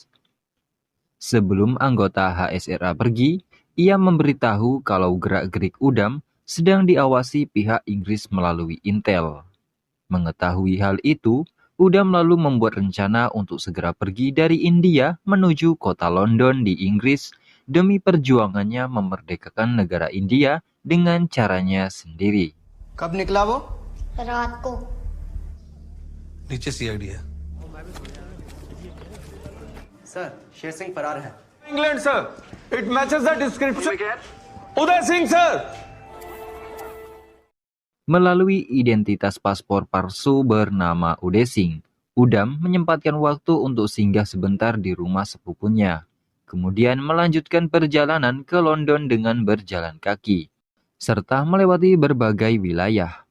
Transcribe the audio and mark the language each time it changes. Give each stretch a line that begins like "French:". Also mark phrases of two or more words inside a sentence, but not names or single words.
Indonesian: Sebelum anggota HSRA pergi, ia memberitahu kalau gerak-gerik Udham sedang diawasi pihak Inggris melalui intel. Mengetahui hal itu, Udham lalu membuat rencana untuk segera pergi dari India menuju kota London di Inggris demi perjuangannya memerdekakan negara India dengan caranya sendiri.
Hindi: कब निकला वो? रात को। नीचे सीआईडी है। सर, शेर सिंह फरार है।
English: England, sir. It matches the description. Uday Singh, sir.
Indonesian: Melalui identitas paspor palsu bernama Uday Singh, Udham menyempatkan waktu untuk singgah sebentar di rumah sepupunya, kemudian melanjutkan perjalanan ke London dengan berjalan kaki, serta melewati berbagai wilayah.